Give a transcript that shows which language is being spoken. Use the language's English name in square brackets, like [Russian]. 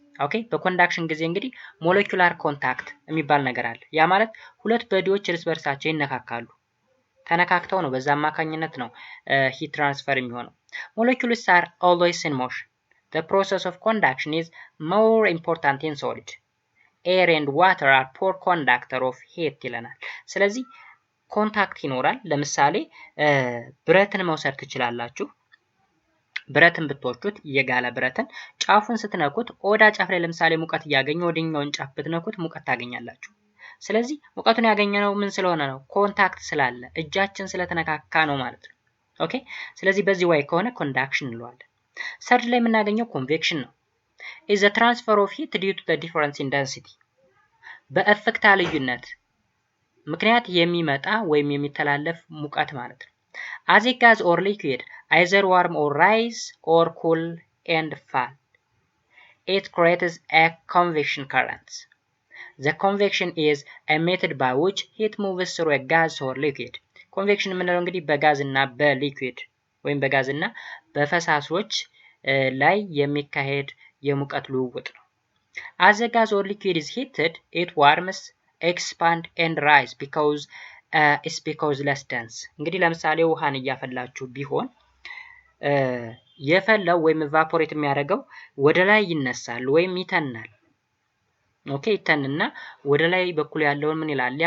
[Amharic] ኦኬ በኮንዳክሽን ጊዜ እንግዲህ ሞለኪውላር ኮንታክት የሚባል ነገር አለ። ያ ማለት ሁለት በዲዎች እርስ በርሳቸው ይነካካሉ። ተነካክተው ነው በዛ አማካኝነት ነው ሂት ትራንስፈር የሚሆነው። [English] Molecules are always in motion. The process of conduction is more important in solid. Air and water are poor conductor of heat [Amharic] ይለናል። ስለዚህ ኮንታክት ይኖራል። ለምሳሌ ብረትን መውሰድ ትችላላችሁ። ብረትን ብትወስዱት የጋለ ብረትን ጫፉን ስትነኩት ኦዳ ጫፍ ላይ ለምሳሌ ሙቀት እያገኘ ወደኛውን ጫፍ ብትነኩት ሙቀት ታገኛላችሁ። ስለዚህ ሙቀቱን ያገኘነው ምን ስለሆነ ነው? ኮንታክት ስላለ እጃችን ስለተነካካ ነው ማለት ነው። ኦኬ ስለዚህ በዚህ way ከሆነ ኮንዳክሽን እንለዋለን። ሰርድ ላይ የምናገኘው ኮንቬክሽን ነው። [English] is the transfer of heat due to the difference in density። [Amharic] በእፍክታ ልዩነት ምክንያት የሚመጣ ወይም የሚተላለፍ ሙቀት ማለት ነው። [English] as a gas or liquid either warm or rise or cool and fall, it creates a convection current. The convection is a method by which heat moves through a gas or liquid. [Amharic] ኮንቬክሽን የምንለው እንግዲህ በጋዝ እና በሊኩዊድ ወይም በጋዝ እና በፈሳሾች ላይ የሚካሄድ የሙቀት ልውውጥ ነው። [English] As the gas or liquid is heated, it warms, expand and rise because less dense። [Amharic] እንግዲህ ለምሳሌ ውሃን እያፈላችሁ ቢሆን የፈላው ወይም ኢቫፖሬት የሚያደርገው ወደ ላይ ይነሳል ወይም ይተናል። ኦኬ ይተንና ወደ ላይ በኩል ያለውን ምን ይላል?